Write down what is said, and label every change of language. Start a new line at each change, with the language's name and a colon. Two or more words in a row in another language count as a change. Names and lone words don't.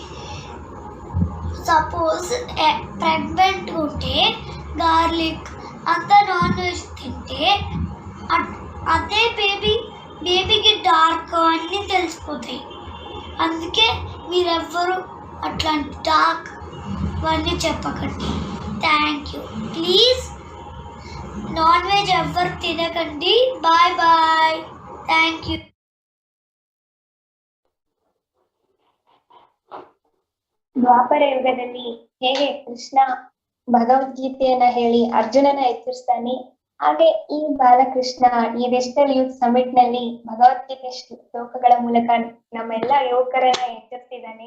English: suppose pregnant
Telugu: ఉంటే గార్లిక్ అంతా
English: non veg
Telugu: తింటే అదే బేబీకి డార్క్ అన్నీ తెలిసిపోతాయి. అందుకే మీరెవ్వరూ అట్లాంటి డార్క్ అవన్నీ చెప్పకండి.
English: thank you. please non veg
Telugu: ఎవ్వరు తినకండి.
English: bye bye. thank you.
Kannada: ದ್ವಾಪರ ಯುಗದಲ್ಲಿ ಹೇಗೆ ಕೃಷ್ಣ ಭಗವದ್ಗೀತೆಯನ್ನ ಹೇಳಿ ಅರ್ಜುನನ ಎಚ್ಚರಿಸ್ತಾನೆ, ಹಾಗೆ ಈ ಬಾಲಕೃಷ್ಣ ಈ
English: digital youth summit
Kannada: ನಲ್ಲಿ ಭಗವದ್ಗೀತೆ ಶ್ಲೋಕಗಳ ಮೂಲಕ ನಮ್ಮೆಲ್ಲ ಯುವಕರನ್ನ ಎಚ್ಚರಿಸಿದ್ದಾನೆ.